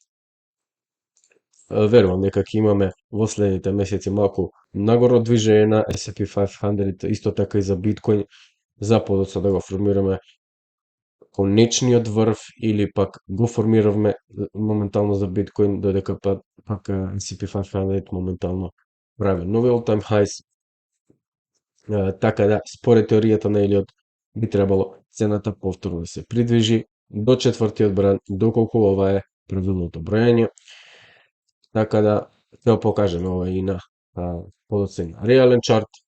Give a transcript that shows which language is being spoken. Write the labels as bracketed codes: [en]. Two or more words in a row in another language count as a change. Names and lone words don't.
[mk] верувам дека ќе имаме во следните месеци малку нагоро движење на S&P 500, исто така и за биткоин, за подоцна да го формираме конечниот врв или пак го формиравме моментално за биткоин, додека пак S&P 500 моментално прави нови [en] all-time highs. [mk] Така да, според теоријата на Елиот, би требало цената повторно да се придвижи до четвртиот бран, доколку ова е правилното броење. Така да, ќе покажеме ова и на подоцен реален чарт.